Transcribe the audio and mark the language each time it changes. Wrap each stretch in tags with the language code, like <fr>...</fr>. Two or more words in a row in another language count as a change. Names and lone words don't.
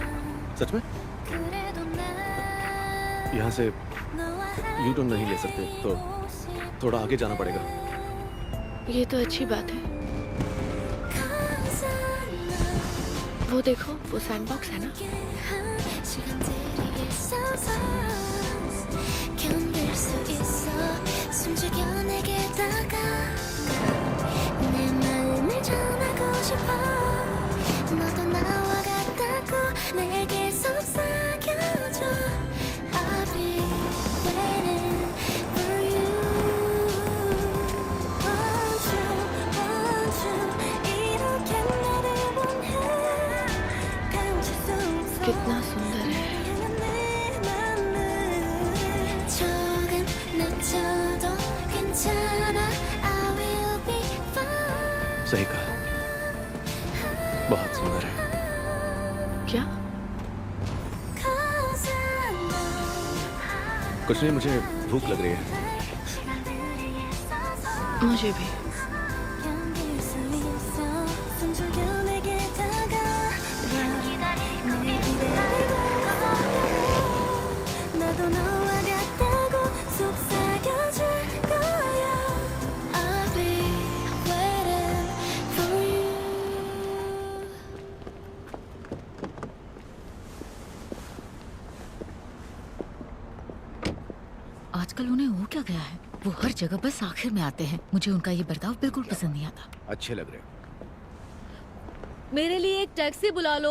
<hi>क्या? सच में? यहाँ से</hi> <en>U turn</en> <hi>नहीं ले सकते, तो थोड़ा आगे जाना पड़ेगा। ये तो अच्छी बात है। वो देखो, वो सैंडबॉक्स है ना?</hi> <ko>견딜 수 있어 숨죽여 내게 다가가 내 마음을 전하고 싶어 너도 나와 같다고 내게 속삭여줘</ko> <en>I'll be waiting for you want you</en> <ko>이렇게 나를 원해 감출 수 없어</ko> <hi>कितना सुंदर है।</hi> <ko>조금 늦춰도 괜찮아</ko> <en>I will be fine</en> <hi>सही कहा, बहुत सुंदर है। क्या?</hi> <en>Cause I know</en> <hi>कुछ नहीं, मुझे भूख लग रही है।</hi> <ko>시간들이 있어서</ko> <hi>मुझे भी।</hi> <ko>견딜 수 있어 숨죽여 내게 다가가 날 기다리고 나도 너와 같다고 속삭여줄 거야</ko> <en>I'll be waiting for you</en> <hi>आजकल उन्हें हो क्या गया है? वो हर जगह बस आखिर में आते हैं। मुझे उनका ये बर्ताव बिल्कुल पसंद नहीं आता। अच्छे लग रहे हो। मेरे लिए एक टैक्सी बुला लो।</hi>